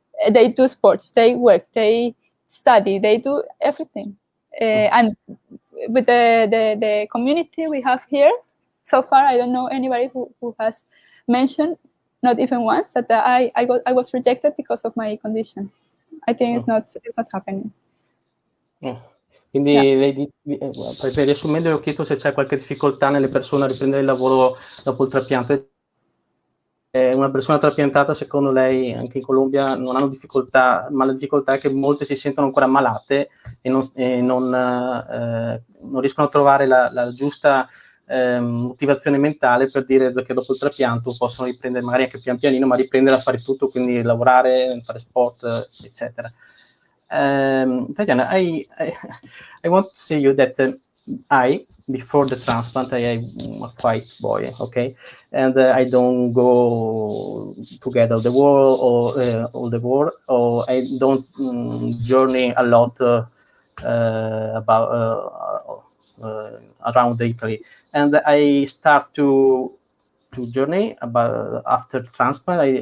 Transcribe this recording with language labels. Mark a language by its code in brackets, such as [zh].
[en] They do sports. They work. They study. They do everything. And with the community we have here, so far I don't know anybody who has mentioned, not even once, that I was rejected because of my condition. I think it's not happening. [it] Quindi riassumendo, ho chiesto se c'è qualche difficoltà nelle persone a riprendere il lavoro dopo il trapianto. Una persona trapiantata, secondo lei, anche in Colombia, non hanno difficoltà, ma la difficoltà è che molte si sentono ancora malate e non riescono a trovare la giusta motivazione mentale per dire che dopo il trapianto possono riprendere, magari anche pian pianino, ma riprendere a fare tutto, quindi lavorare, fare sport, eccetera. [en] Tatiana, I want to say you that before the transplant, I am a quiet boy, okay, and I don't go together the world or all the world, or I don't journey a lot about around Italy, and I start to journey about after transplant.